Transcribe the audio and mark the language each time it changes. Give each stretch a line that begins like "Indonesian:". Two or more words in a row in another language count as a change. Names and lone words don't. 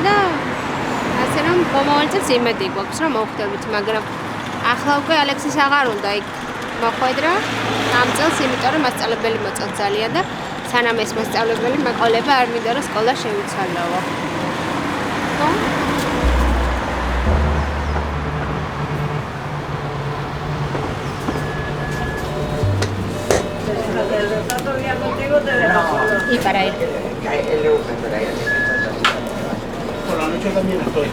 Georgian: და ასე რომ მომავალ წელს იმედი გვაქვს რომ მოვხდებით მაგრამ ახლა უკვე ალექსის აღარ უნდა იქ მოხვედრა ამ წელს იმიტომ რომ მასწავლებელი მოწონს ძალიან და სანამ ეს მასწავლებელი მეყოლება არ მინდა რომ სკოლა შევიცვალოო ხო
Spanish: Y para ir. Por la noche también estoy.